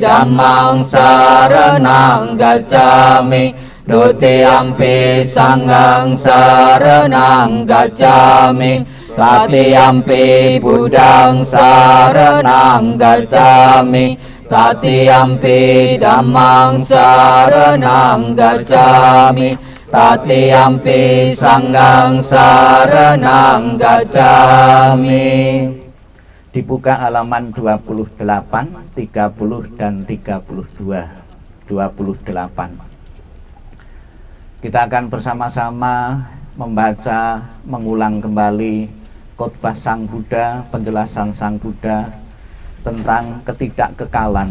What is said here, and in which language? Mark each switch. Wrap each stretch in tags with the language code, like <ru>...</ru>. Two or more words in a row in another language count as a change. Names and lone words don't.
<pi>Dhammang saranang gacchami, Dutiyampi Sanghang saranang gacchami, Tatiyampi Buddhang saranang gacchami, Tatiyampi Dhammang saranang gacchami, Tatiyampi Sanghang saranang gacchami.</pi> <id>Dibuka halaman 28, 30, dan 32. 28. Kita akan bersama-sama membaca, mengulang kembali khotbah Sang Buddha, penjelasan Sang Buddha tentang ketidakkekalan.</id>